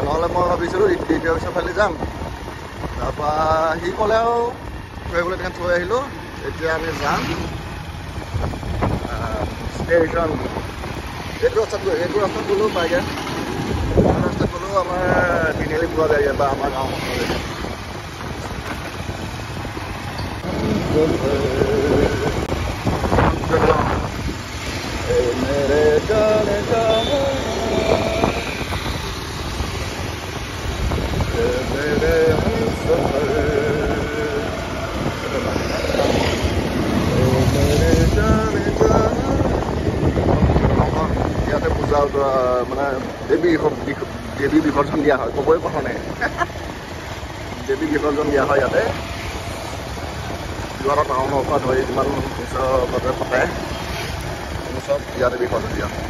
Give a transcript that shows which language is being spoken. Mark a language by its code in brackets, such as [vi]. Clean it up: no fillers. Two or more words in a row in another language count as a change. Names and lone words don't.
[as] নহ'লে মই ভাবিছিলোঁ দ্বিতীয় অফিচৰ ফালে যাম, তাৰপৰা সি ক'লে আৰু ফুৰিবলৈ তেনেকৈ থৈ আহিলোঁ। এতিয়া আমি যাম ষ্টেচন। এইটো ৰাস্তাত গ'লেও পায়গৈ, ৰাস্তাত গ'লেও আমাৰ তিনিআলি পোৱা যায়গৈ, বা আমাৰ গাঁৱত পোৱা যায়। [hi] मेरे जाने का मेरे हमसफर मेरे जाने का। [as] ইয়াতে পূজা মানে দেৱী বিসৰ্জন দিয়া হয়, ক'বই কথা নাই। দেৱী বিসৰ্জন দিয়া হয় ইয়াতে, যোৰহাট টাউনৰ পৰা ধৰি যিমান ওচৰতে পাতে চব ইয়াতে বিসৰ্জন দিয়া হয়।